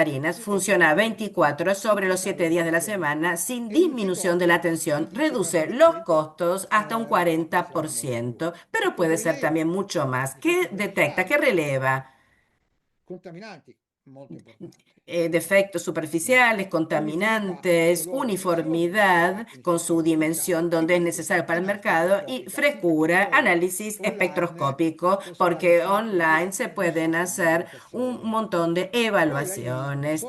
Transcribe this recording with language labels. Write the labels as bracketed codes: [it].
[es] harinas, funciona 24 sobre los 7 días de la semana sin disminución de la atención, reduce los costos hasta un 40%, pero puede ser también mucho más. ¿Qué detecta? ¿Qué releva? [it] contaminanti, molto importante. [es] Defectos superficiales, contaminantes, uniformidad con su dimensión donde es necesario para el mercado y frescura, análisis espectroscópico, porque online se pueden hacer un montón de evaluaciones.